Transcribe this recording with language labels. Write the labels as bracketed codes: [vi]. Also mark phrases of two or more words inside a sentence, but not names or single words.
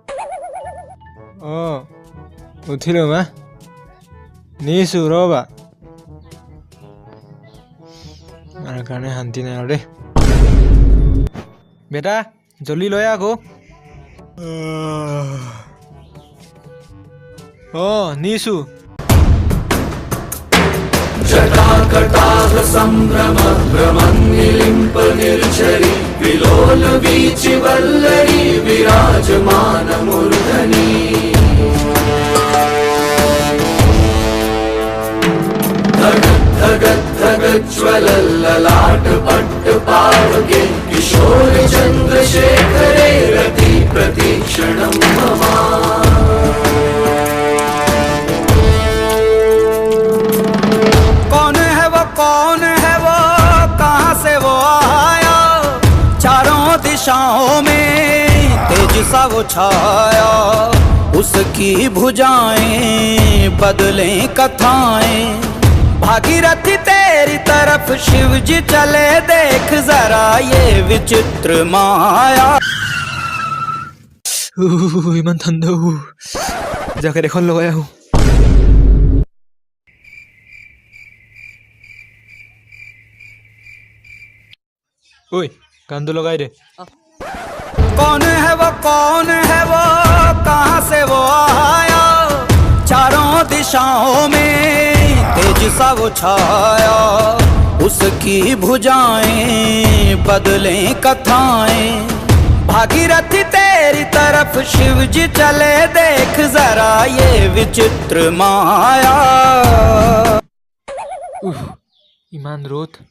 [as] উঠিলো মা নিছো ৰবা মাৰ কাৰণে শান্তি নাই আৰু [hi] दे बेटा जल्दी ले आ [as] আকৌ নিছো [sa] जटाकटाह संभ्रम भ्रमन्निलिम्प निर्झरि विलोल वीचि वल्लरी विराजमान मूर्धनि धगज्ज्वलल्ललाट पट्ट पावके किशोर चन्द्रशेखरे रति प्रतीक्षणं मम [hi] कौन है वो कहाँ से वो आया चारों दिशाओं में तेज सा वो छाया उसकी भुजाएं बदलें कथाएं भागीरथी तेरी तरफ शिव जी चले देख जरा ये विचित्र माया [as] ইমান ঠাণ্ডা জেকেট এখন লগাই আহোঁ ঐ গানটো লগাই দে [hi] कौन है वो कहाँ से वो आया चारों दिशाओं में तेज सा वो छाया उसकी भुजाएं बदलें कथाएं भागीरथी तेरी तरफ शिव जी चले देख जरा ये विचित्र माया [as] ইমান ৰ'দ